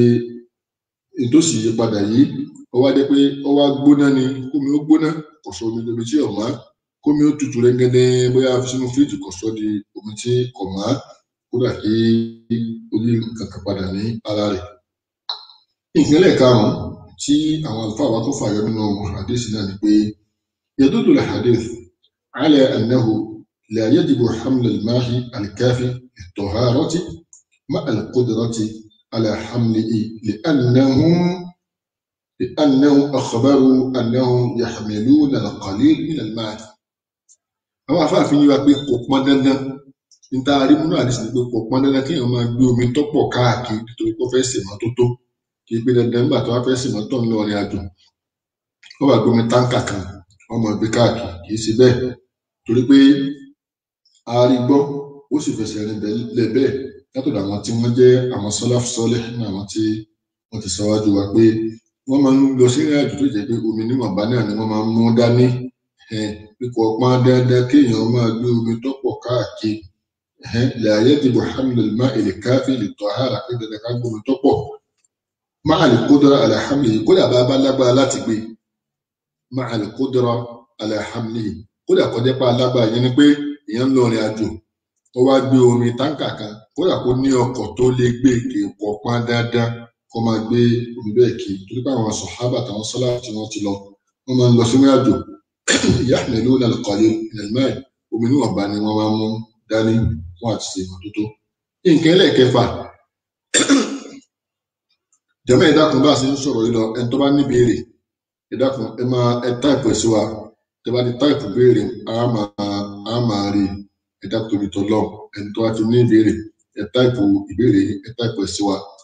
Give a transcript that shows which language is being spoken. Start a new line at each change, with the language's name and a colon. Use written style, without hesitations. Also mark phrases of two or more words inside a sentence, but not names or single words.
Yoruba: ìtòsí yí padà yìí ó wá dé pé ó wá gbóná ni kómi ó gbóná kò sọ omi lómi tí ò mọ́ kómi ó tutù rẹ́gẹ́dẹ́ bóyá sínú fíríjì kò sọ di omi tí kò mọ́ kódà kí ó yí kankan padà ní ara rẹ̀. ìpínlẹ̀ karùn-ún tí àwọn àlùfáà wa tó fàyọ nínú hadith náà ni pé
Arabic: يدل الحديث على أنه لا يجب حمل الماء الكافي للطهارة مع القدرة على حمله لأنهم أخبروا أنهم يحملون القليل من الماء.
Yoruba: àwọn afáàfin yìí wá pé kò pọn dandan níta arímúnú àdìsí ni pé kò pọn dandan kéèyàn máa gbé omi tó pọ̀ káàkiri nítorí pé ó fẹ́ ṣèmọ́tótó kì í gbé dandan nígbà tó wá fẹ́ ṣèmọ́tò ń lọ rìn àjò wọ́n bá gbé omi táǹkà kan wọ́n máa gbé káàkiri kì í ṣe bẹ́ẹ̀ torí pé arígbọ́ ó sì fẹsẹ̀ rìn bẹ́ẹ̀ látọ̀dọ̀ àwọn tí wọ́n jẹ́ àwọn sọ́láfù sọ́lẹ̀ ní àwọn tí wọ́n ti sọ wájú wa pé wọ́n máa ń lọ sí ìrìn àjò tó jẹ́ pé omi níwọ̀nba náà ni wọ́n máa ń mú dání pípọ̀ pọn dandan kéèyàn máa gbé omi tó pọ̀ káàkiri
Arabic: لا يجب حمل الماء الكافي للطهارة
Yoruba: pé dandan ká gbé omi tó pọ̀
Arabic: مع القدرة على حمله
Yoruba: kódà bá lágbára láti gbé
Arabic: مع القدرة على حمله
Yoruba: kódà kọjá pa alágbára yẹn ni pé èèyàn ń lọ ìrìn àjò ó wá gbé omi táǹkà kan kódà kó ní ọkọ̀ tó lè gbé kéèkó pọn dandan kó máa gbé omi bẹ́ẹ̀ kí torí pé àwọn sàhábà àtàwọn sọ́lá tí wọ́n ti lọ wọ́n máa ń lọ sínú àjò
Arabic: يحملون القليل من الماء
Yoruba: omi níwọ̀nba ni wọ́n máa ń mú dání fún àti ṣe ìmọ́tótó. nǹkan ẹlẹ́ẹ̀kẹfà jẹ́mọ́ ẹ dákun bá a ṣe ń sọ̀rọ̀ yìí lọ ẹni tó bá ní béèrè ẹ dákun ẹ táìpù ẹ̀ sí wa tẹ bá ti táìpù béèrè á máa rí ẹ dákun tóbi tó lọ ẹni tó bá ti ní ìbéèrè ẹ táìpù ìbéèrè ẹ táìpù ẹ̀ sí wa